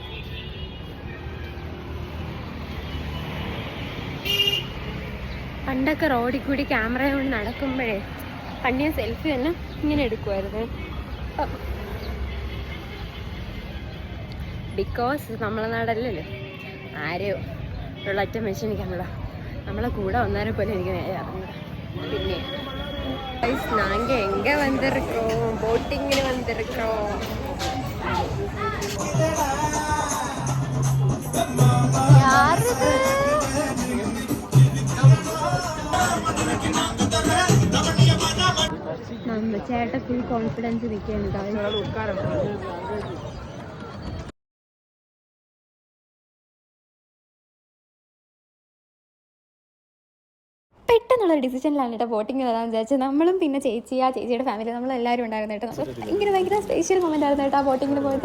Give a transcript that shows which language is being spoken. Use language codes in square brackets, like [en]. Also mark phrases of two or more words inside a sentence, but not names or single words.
[ml] പണ്ടൊക്കെ റോഡിൽ കൂടി ക്യാമറ കൊണ്ട് നടക്കുമ്പോഴേ പണ്ട് ഞാൻ സെൽഫി തന്നെ ഇങ്ങനെ എടുക്കുമായിരുന്നു. ബിക്കോസ് നമ്മളെ നാടല്ലല്ലോ, ആരെയോ ഉള്ളൊറ്റ മെഷീനിക്കാണല്ലോ. നമ്മളെ കൂടെ വന്നവരെ പോലെ എനിക്ക് നേരെ അറിഞ്ഞൂടാ. [ta] പിന്നെ நாங்கள் எங்கே வந்திருக்கோம், போட்டிங்கில் வந்திருக்கோம். யாருக்கு நம்ம சேட்டை [en] full confidence [ta] நிற்கிறேன். [ml] പെട്ടെന്നുള്ളൊരു ഡിസിഷനിലാണ് കേട്ടോ ബോട്ടിങ് വരാമെന്ന് വിചാരിച്ചത്. നമ്മളും പിന്നെ ചേച്ചിയുടെ ഫാമിലി നമ്മളെല്ലാവരും ഉണ്ടായിരുന്നു കേട്ടോ. നമ്മൾ ഭയങ്കര [en] special moment [ml] ആയിരുന്നു കേട്ടോ ആ ബോട്ടിങ്ങിന് പോയത്.